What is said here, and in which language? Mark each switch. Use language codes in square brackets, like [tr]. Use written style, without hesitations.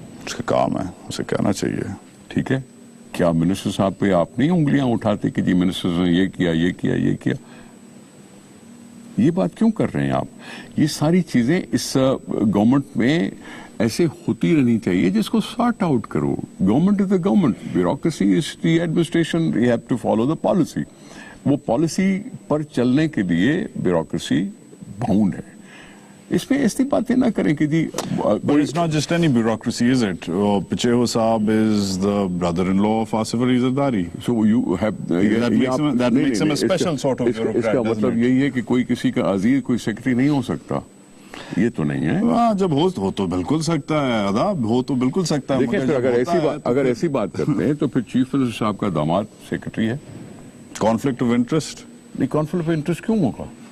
[ur] اس کا کام ہے, اسے کہنا چاہیے. ٹھیک ہے, کیا منسٹر صاحب پہ آپ نہیں انگلیاں اٹھاتے کہ جی منسٹر نے یہ کیا یہ کیا یہ کیا؟ یہ بات کیوں کر رہے ہیں آپ؟ یہ ساری چیزیں اس گورنمنٹ میں ایسے ہوتی رہنی چاہیے جس کو سارٹ آؤٹ کرو. [en] Government is the government, bureaucracy is the administration, you have to follow the policy. [ur] وہ پالیسی پر چلنے کے لیے بیوروکریسی باؤنڈ ہے. اس میں ایسی باتیں نہ کریں کہ جی [en] But it's not just any bureaucracy, is it? Pacheho Saab is the brother-in-law of Asif Ali Zardari. So you have that makes him a special sort of bureaucrat. [ur] اس کا مطلب یہی ہے کہ کوئی کسی کا عزیز کوئی سیکرٹری نہیں ہو سکتا, یہ تو نہیں ہے. ہاں, جب ہو تو بالکل سکتا ہے, آداب ہو تو بالکل سکتا ہے. دیکھیں, اگر ایسی بات کرتے ہیں تو پھر چیف منسٹر صاحب کا داماد سیکرٹری ہے. [en] conflict of interest [ur] نہیں, کانفلکٹ آف انٹرسٹ کیوں ہوگا؟